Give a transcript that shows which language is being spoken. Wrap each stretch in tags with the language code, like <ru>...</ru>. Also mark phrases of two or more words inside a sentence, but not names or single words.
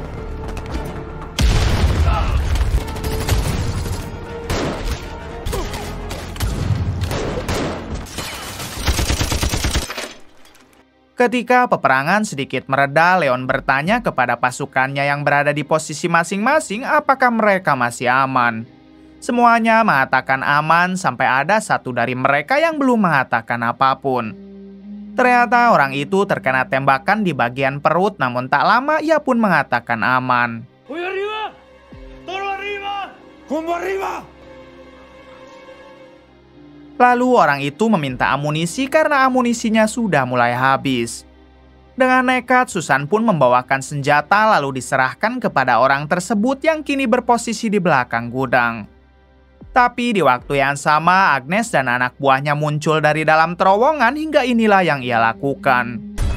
<id>Ketika peperangan sedikit mereda, Leon bertanya kepada pasukannya yang berada di posisi masing-masing apakah mereka masih aman. Semuanya mengatakan aman sampai ada satu dari mereka yang belum mengatakan apapun. Ternyata orang itu terkena tembakan di bagian perut, namun tak lama ia pun mengatakan aman.</id> <es>¡Voy arriba! ¡Toro arriba! ¡Combo arriba!</es> <id>Lalu orang itu meminta amunisi karena amunisinya sudah mulai habis. Dengan nekat, Susan pun membawakan senjata lalu diserahkan kepada orang tersebut yang kini berposisi di belakang gudang. Tapi di waktu yang sama, Agnes dan anak buahnya muncul dari dalam terowongan hingga inilah yang ia lakukan.</id>